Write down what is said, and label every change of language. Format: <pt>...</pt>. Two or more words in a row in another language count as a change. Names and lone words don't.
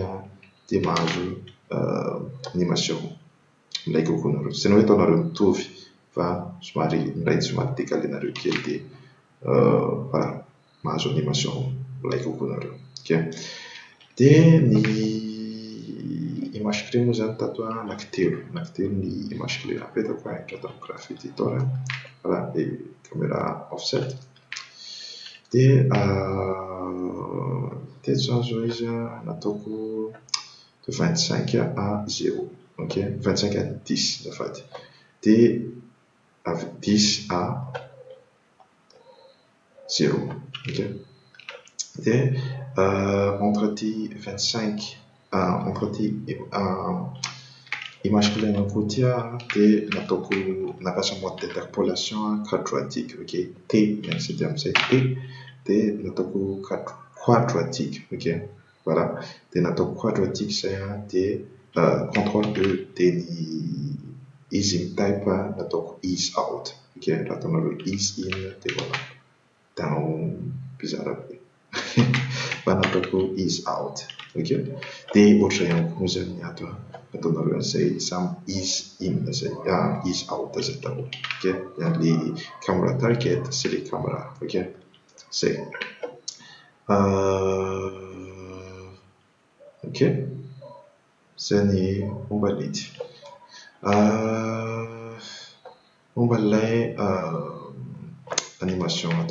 <mg>dia mahazo animation milay kokoa nareo, tsy tena hoe ataonareo mitovy fa somary décalenareo kely dia voilà mahazo animation milay kokoa nareo, ok, dia ny</mg> <fr>image clé</fr> <mg>moa zany tato anankitelo ny</mg> <fr>image clé</fr> <mg>apetako eto amin'ny</mg> <en>graph editor,</en> <mg>voilà, dia caméra offset dia teto zany zao izy nataoko de 25 à 0, ok, 25 à 10 zafady, dia 10 à 0, ok, dia entre ty 25 entre ty</mg> <fr>image clé</fr> <mg>anankiroa ty dia nataoko nampiasa</mg> <fr>mode d'interpolation quadratique,</fr> <mg>ok, T miantsy ty amin'izay T dia nataoko quadratique, ok, voilà, dia nataoko quadratique izay dia contrôle E dia ny</mg> <en>easy type</en> <mg>nataoko</mg> <en>ease out,</en> <mg>ok, raha ataonareo</mg> <en>ease in</en> <mg>dia voilà down bizarre be fa nataoko</mg> <en>ease out,</en> <mg>ok, dia ohatra ihany koa zany ato ataonareo an'izay samy</mg> <en>ease in</en> <mg>zay</mg> <en>ease out</en> <mg>zay daholo, ok, le caméra target sy le caméra, ok, zay ok, zay ny momba an'ity momba ilay animation atao</mg>